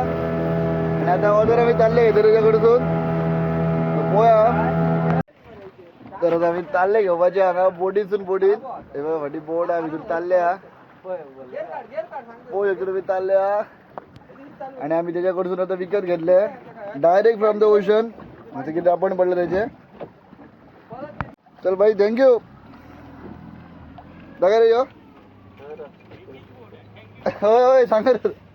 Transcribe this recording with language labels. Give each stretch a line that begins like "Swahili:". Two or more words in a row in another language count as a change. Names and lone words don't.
Konkani: आनी आतां ऑर्डर आमी चालले तेजे कडसून पळोवया. तर आता आम्ही चालले घेवपाचे हांगा बोटीसून बोटीन. हे बघा फाटी बोट आहा भितर चालले आहा. पळय तुमी चालले आहा. आणि आम्ही तेच्या कडसून आता विकत घेतले
English: direct from the ocean.
Marathi: असं किती आपण पडलं त्याचे.
Konkani: चल भाई थँक्यू. दाखा रे यो. होय होय सांगा रे.